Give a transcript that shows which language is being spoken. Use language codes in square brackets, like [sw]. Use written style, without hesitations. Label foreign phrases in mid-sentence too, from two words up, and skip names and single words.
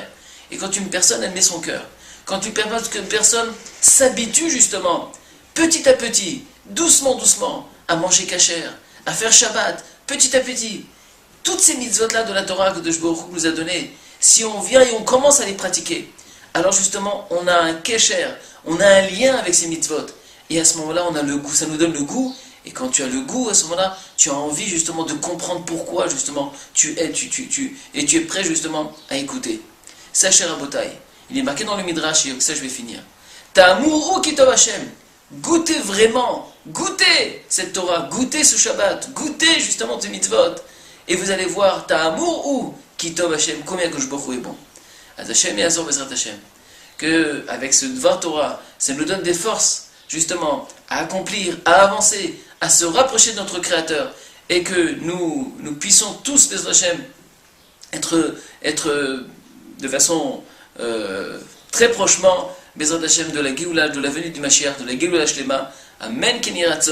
[fr] Et quand une personne, elle met son cœur, quand tu permets qu'une personne s'habitue justement, petit à petit, doucement, doucement, à manger kasher, à faire Shabbat, petit à petit, toutes ces mitzvot-là de la Torah que [he] הקדוש ברוך הוא [fr] nous a données, si on vient et on commence à les pratiquer, alors justement, on a un kesher, on a un lien avec ces mitzvot. Et à ce moment-là, on a le goût, ça nous donne le goût. Et quand tu as le goût, à ce moment-là, tu as envie justement de comprendre pourquoi justement et tu es prêt justement à écouter. Sachez Rabotai, il est marqué dans le Midrash, et avec ça je vais finir. [he] טעמו וראו כי טוב השם. [fr] goûtez vraiment, goûtez cette Torah, goûtez ce Shabbat, goûtez justement ces mitzvot, et vous allez voir [he] טעמו וראו כי טוב השם, [fr] combien que je est bon. [he] אז השם את עזור בעזרת השם. [fr] Que avec ce [he] דבר תורה, [fr] ça nous donne des forces justement à accomplir, à avancer, à se rapprocher de notre Créateur, et que nous puissions tous, [he] בעזרת השם, [fr] être de façon très prochement, [he] בעזרת השם, [fr] de la Géoula, de la venue du Mashiach, de la [he] גאולה שלמה.